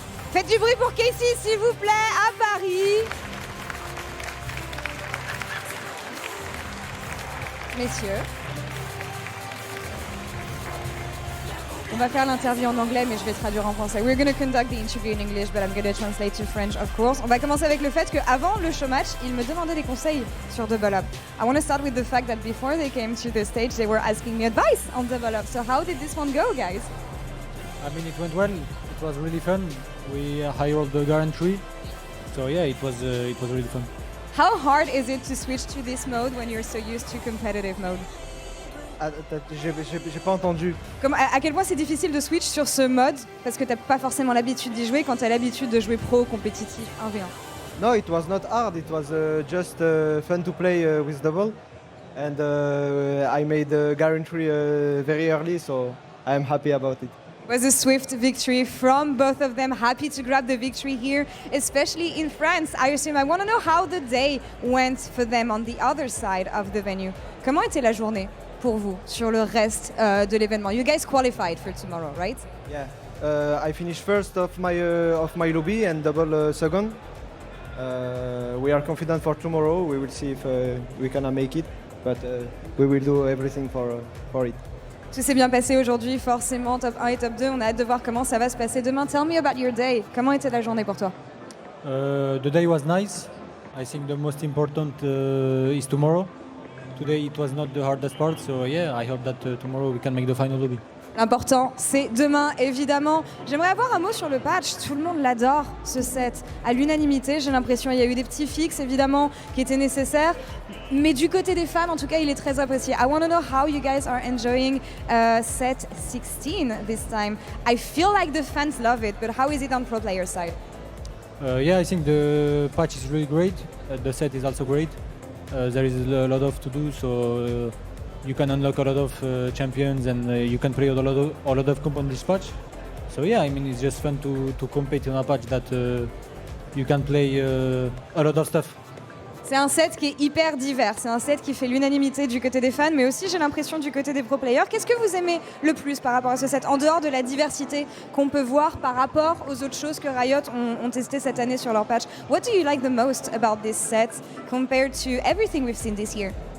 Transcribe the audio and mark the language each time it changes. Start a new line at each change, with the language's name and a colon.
French: Faites du bruit pour Casey, s'il vous plaît, à Paris. Messieurs. On va faire l'interview en anglais, mais je vais traduire en français.
English: We're going to conduct the interview in English, but I'm going to translate to French, of course.
French: On va commencer avec le fait qu'avant le showmatch, il me demandait des conseils sur Double Up.
English: I want to start with the fact that before they came to the stage, they were asking me advice on Double Up. So how did this one go, guys? I mean, it went well. It was really fun. We hired the guarantee. So yeah, it was really fun. How hard is it to switch to this mode when you're so used to competitive mode?
French: J'ai pas entendu. À quel point c'est difficile de switch sur ce mode parce que t'as pas forcément l'habitude d'y jouer quand t'as l'habitude de jouer pro, compétitif, 1v1.
English: No, it was not hard. It was just fun to play with Double. And I made the guarantee very early, so I'm happy about it. It was a swift victory from both of them. Happy to grab the victory here, especially in France. I assume I want to know how the day went for them on the other side of the venue.
French: Comment était la journée pour vous sur le reste de l'événement?
English: You guys qualified for tomorrow, right? Yeah, I finished first of my lobby and Double second. We are confident for tomorrow. We will see if we can make it, but we will do everything for it.
French: Tout s'est bien passé aujourd'hui, forcément, top 1 et top 2. On a hâte de voir comment ça va se passer demain.
English: Tell me about your day.
French: Comment était la journée pour toi?
English: The day was nice. I think the most important is tomorrow. Today it was not the hardest part, so yeah, I hope that tomorrow we can make the final lobby.
French: L'important, c'est demain, évidemment. J'aimerais avoir un mot sur le patch. Tout le monde l'adore, ce set. À l'unanimité, j'ai l'impression il y a eu des petits fixes, évidemment, qui étaient nécessaires. Mais du côté des fans, en tout cas, il est très apprécié.
English: I want to know how you guys are enjoying set 16 this time. I feel like the fans love it, but how is it on pro player side? Yeah, I think the patch is really great. The set is also great. There is a lot of to do, so you can unlock a lot of champions and you can play a lot of comp on this patch. So yeah, I mean it's just fun to compete in a patch that you can play a lot of stuff.
French: C'est un set qui est hyper divers, c'est un set qui fait l'unanimité du côté des fans, mais aussi j'ai l'impression du côté des pro players. Qu'est-ce que vous aimez le plus par rapport à ce set, en dehors de la diversité qu'on peut voir par rapport aux autres choses que Riot ont testé cette année sur leur patch?
English: What do you like the most about this set compared to everything we've seen this year?